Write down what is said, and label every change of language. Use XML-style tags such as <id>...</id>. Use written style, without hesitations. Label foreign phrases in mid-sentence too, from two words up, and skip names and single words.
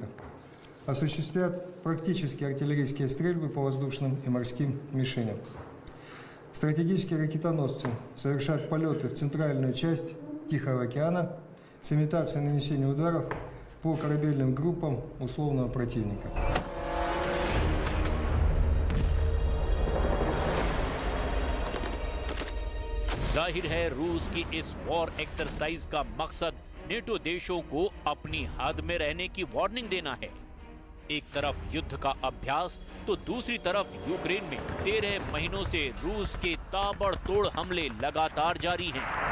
<ru>Осуществят практические артиллерийские стрельбы по воздушным и морским мишеням. Стратегические ракетоносцы совершат полеты в центральную часть Тихого океана с имитацией нанесения ударов по корабельным группам условного противника.</ru> <hi>जाहिर है रूस की इस</hi> <en>war exercise</en> <hi>का मकसद नेटो देशों को अपनी हद में रहने की वार्निंग देना है। एक तरफ युद्ध का अभ्यास तो दूसरी तरफ यूक्रेन में 13 महीनों से रूस के ताबड़तोड़ हमले लगातार जारी हैं।</hi>